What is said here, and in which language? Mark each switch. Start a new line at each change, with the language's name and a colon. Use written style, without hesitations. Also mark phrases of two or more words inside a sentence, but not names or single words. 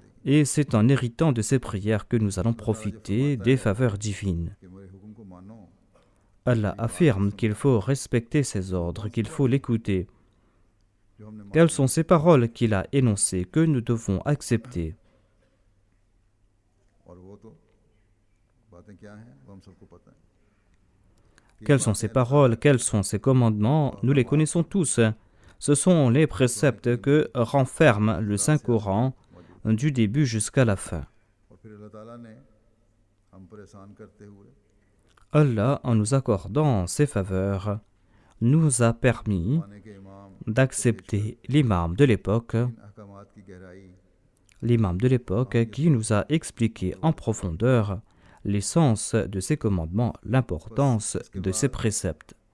French: Et c'est en héritant de ces prières que nous allons profiter des faveurs divines.
Urdu: کہ میرے حکم کو مانو
French: Allah affirme qu'il faut respecter ses ordres, qu'il faut l'écouter.
Urdu: جو ہم نے
French: Quelles sont ces paroles qu'il a énoncées que nous devons accepter?
Urdu: اور وہ تو باتیں کیا ہیں وہ ہم سب کو پتا ہے
French: Quelles sont ses paroles, quels sont ses commandements, nous les connaissons tous. Ce sont les préceptes que renferme le Saint-Coran du début jusqu'à la fin. Allah, en nous accordant ses faveurs, nous a permis d'accepter l'imam de l'époque qui nous a expliqué en profondeur l'essence de ses commandements, l'importance de ses préceptes.